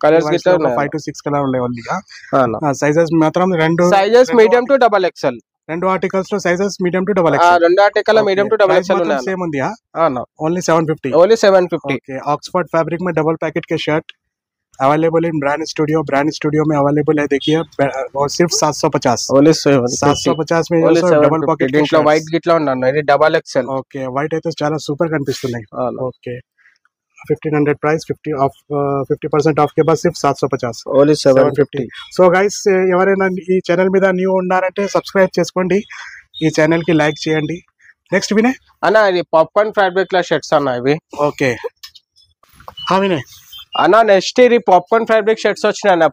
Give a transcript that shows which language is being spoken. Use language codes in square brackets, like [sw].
[te] 5 to 6 colour ఉన్నాయి only. Sizes మాత్రం రెండు. Sizes medium to double XL. రెండు ఆర్టికల్స్ లో sizes medium to double XL. రెండు article medium to double XL ఉన్నాయి. సేమ్ ఉంది. Only 750. Only 750. [hi] Okay. Oxford fabric में डबल पैकेट के shirt available in brand studio में अवेलेबल है. देखिए और सिर्फ 750. 750 में डबल पॉकेट [te] వైట్ గిట్లా ఉన్నాను. ఇది డబల్ ఎక్స్ఎల్. ఓకే. వైట్ అయితే చాలా సూపర్ కనిపిస్తున్నాయి. ఓకే. 1500 ప్రైస్. [hi] 50% ఆఫ్ के बाद सिर्फ 750. [te] ఓన్లీ 750. సో గైస్, ఎవరైనా ఈ ఛానల్ మీద న్యూ ఉన్నారంటే సబ్స్క్రైబ్ చేసుకోండి, ఈ ఛానల్ కి లైక్ చేయండి. నెక్స్ట్ వినయ్ అన్న, ఇది పాప్కార్న్ ఫ్యాబ్రిక్ లా షర్ట్స్ అన్న ఇవి. ఓకే. వినయ్ అన్న, నెక్స్ట్ ఇది పాప్కార్న్ ఫ్యాబ్రిక్ షర్ట్స్ వచ్చినాయి అన్న.